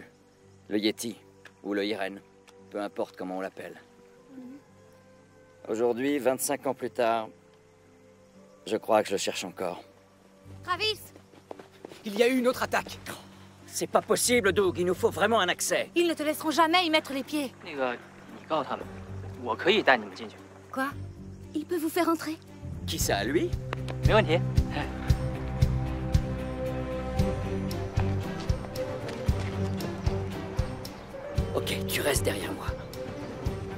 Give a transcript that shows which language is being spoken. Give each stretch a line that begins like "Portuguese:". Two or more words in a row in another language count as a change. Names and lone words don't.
French: Le Yeti, ou le Irène, peu importe comment on l'appelle. Aujourd'hui, 25 ans plus tard, je crois que je le cherche encore. Travis! Il y a eu une autre attaque. C'est pas possible, Doug. Il nous faut vraiment un accès. Ils ne te laisseront jamais y mettre les pieds.
Chinese: 那个，你告诉他们，我可以带你们进去。
French: Quoi? Il peut vous faire entrer? Qui ça, lui?
Chinese: 没问题。
French: Ok, tu restes derrière moi.